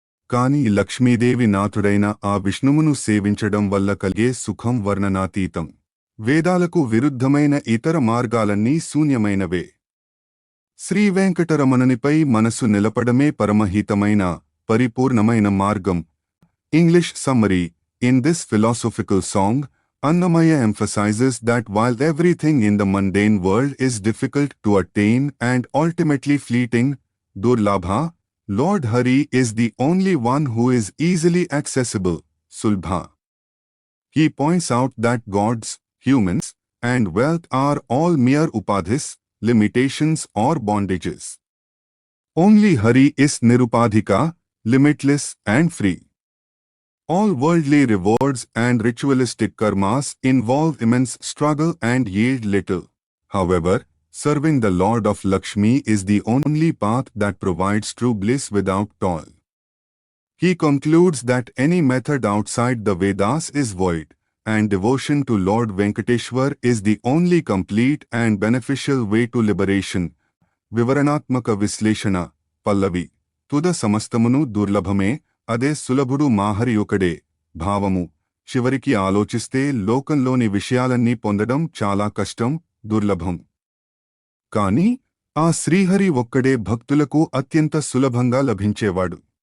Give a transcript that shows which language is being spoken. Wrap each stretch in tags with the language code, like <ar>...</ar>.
<te>కాని లక్ష్మీదేవి నాథుడైన ఆ విష్ణువును సేవించడం వల్ల కలిగే సుఖం వర్ణనాతీతం. వేదాలకు విరుద్ధమైన ఇతర మార్గాలన్నీ శూన్యమైనవే. శ్రీవేంకటరమణునిపై మనసు నిలపడమే పరమహితమైన, పరిపూర్ణమైన మార్గం.</te> <en>English summary: In this philosophical song, Annamaya emphasizes that while everything in the mundane world is difficult to attain and ultimately fleeting, Durlabha, Lord Hari is the only one who is easily accessible, Sulbha. He points out that gods, humans, and wealth are all mere upadhis, limitations or bondages. Only Hari is Nirupadhika, limitless and free. All worldly rewards and ritualistic karmas involve immense struggle and yield little. However, serving the Lord of Lakshmi is the only path that provides true bliss without toil. He concludes that any method outside the Vedas is void, and devotion to Lord Venkateshwar is the only complete and beneficial way to liberation.</en> <te>వివరణాత్మక విశ్లేషణ: పల్లవి. తుద సమస్తమును దుర్లభమే, అదే సులభుడు మాహరి ఒకడే. భావము: చివరికి ఆలోచిస్తే లోకంలోని విషయాలన్నీ పొందడం చాలా కష్టం, దుర్లభం. కాని ఆ శ్రీహరి ఒక్కడే భక్తులకు అత్యంత సులభంగా లభించేవాడు.</te>